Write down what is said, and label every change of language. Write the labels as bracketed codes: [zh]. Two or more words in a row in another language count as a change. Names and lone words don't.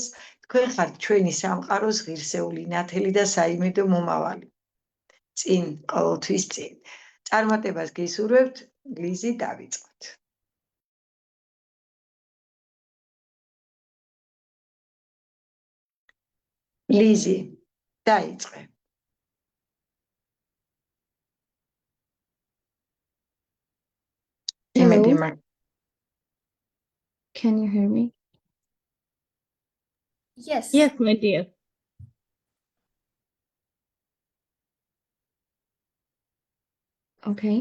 [ka] თქვენ ხართ ჩვენი სამყაროს ღირსეული, ნათელი და საიმედო მომავალი. წინ, ყოველთვის წინ. წარმატებას გისურვებთ, ლიზი, დავიწყოთ. ლიზი, დაიწყე. [en] Hello. Can you hear me? Yes. Yes, my dear. Okay.